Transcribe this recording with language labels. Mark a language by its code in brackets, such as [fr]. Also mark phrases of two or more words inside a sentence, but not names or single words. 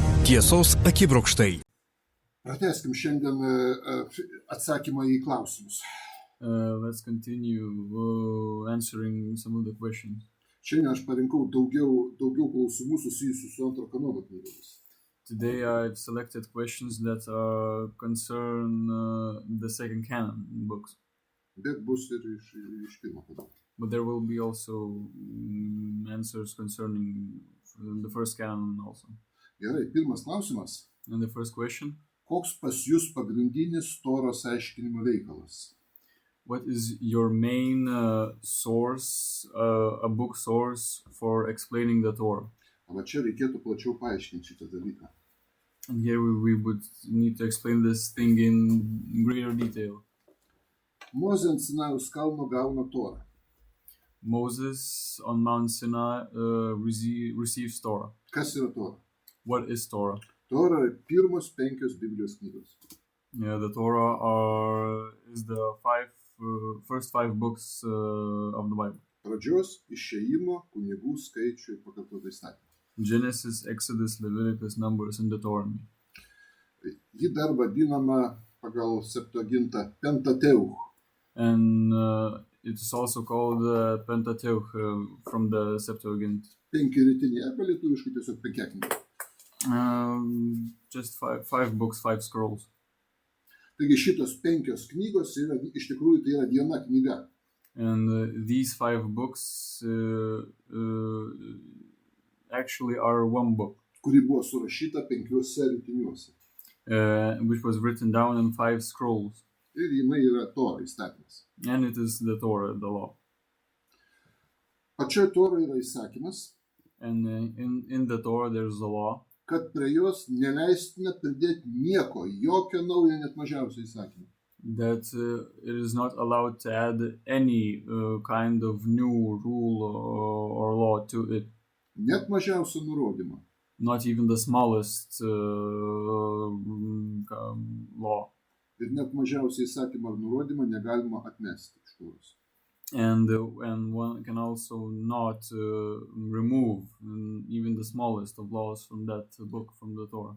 [lt] Tiesos akibrokštai. Pratęskim šiandien atsakymą į klausimus. [en] Let's continue answering some of the questions. [lt] Šiandien aš parinkau daugiau klausimų susijusių su antro kanono knygomis. [en] Today I've selected questions that concern the second canon books. [lt] Bet bus ir iš pirmo kanono. [en] But there will be also answers concerning the first canon also. [lt] Gerai, pirmas klausimas. [en] And the first question. [lt] Koks pas jūs pagrindinis Toros aiškinimo veikalas? [en] What is your main source, a book source for explaining the Torah? [lt] Va čia reikėtų plačiau paaiškinti šitą dalyką. [en] And here we would need to explain this thing in greater detail. [lt] Mozė ant Sinajaus kalno gauna Torą. [en] Moses on Mount Sinai receives Torah. [lt] Kas yra Tora? [en] What is Torah? [lt] Tora yra pirmos 5 Biblijos knygos. [en] Yeah, the Torah is the first 5 books of the Bible. [lt] Pradžios, išėjimo, kunigų skaičių ir pakartoto įstatymą. [en] Genesis, Exodus, Leviticus, Numbers, and Deuteronomy. [lt] Ji dar vadinama pagal Septuagintą Pentateuch. [en] And it is also called Pentateuch from the Septuagint. [lt] 5 rytiniai, arba lietuviškai tiesiog 5 knygos. [en] Just five books, 5 scrolls. [lt] Taigi šitos 5 knygos yra, iš tikrųjų tai yra viena knyga. [en] And these 5 books actually are one book. [lt] Kuri buvo surašyta 5 rytiniuose. [en] Which was written down in 5 scrolls. [lt] Ir jinai yra Tora įstatymas. [en] And it is the Torah, the law. [lt] Pačioj Toroj yra įsakymas. [en] And in the Torah there's a law. [lt] Kad prie jos neleistina pridėti nieko, jokio naujo, net mažiausio įsakymą. [en] That it is not allowed to add any kind of new rule or law to it. [lt] Net mažiausio nurodymo. [en] Not even the smallest law. [lt] Ir net mažiausią įsakymą ar nurodymą negalima atmesti iš Toros. [en] And one can also not remove even the smallest of laws from that book, from the Torah.